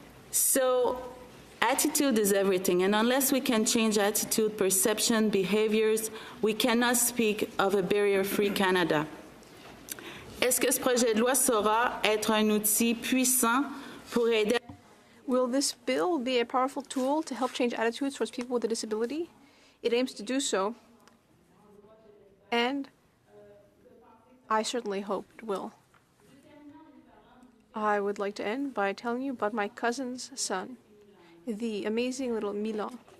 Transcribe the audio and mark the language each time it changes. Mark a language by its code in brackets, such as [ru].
[en] So attitude is everything, and unless we can change attitude, perception, behaviors, we cannot speak of a barrier-free Canada. [fr] Est-ce que ce projet de loi saura être un outil puissant pour aider? [en] Will this bill be a powerful tool to help change attitudes towards people with a disability? It aims to do so, and I certainly hope it will. I would like to end by telling you about my cousin's son, the amazing little Milan.